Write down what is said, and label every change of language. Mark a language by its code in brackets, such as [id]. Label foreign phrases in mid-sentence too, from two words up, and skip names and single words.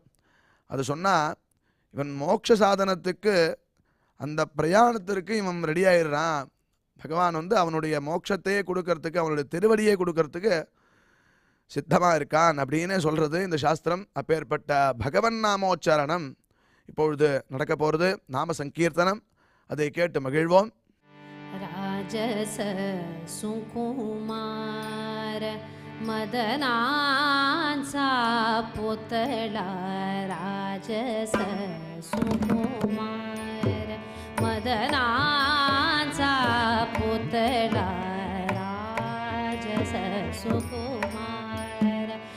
[ta] அது சொன்னால் இவன் மோட்ச சாதனத்துக்கு அந்த பிரயாணத்திற்கு இவன் ரெடி ஆயிடுறான். பகவான் அவனுடைய மோட்சத்தையே கொடுக்கறதுக்கு, அவனுடைய திருவடியை கொடுக்கறதுக்கு சித்தமாக இருக்கான் அப்படின்னு சொல்கிறது இந்த சாஸ்திரம். அப்பேற்பட்ட பகவன் நாமோச்சாரணம் இப்பொழுது நடக்க போகிறது. நாம சங்கீர்த்தனம், அதை கேட்டு மகிழ்வோம். [mr] राजस सुकुमार मदनांचा पुतळा, राजस सुकुमार मदनांचा पुतळा, राजस सुकुमार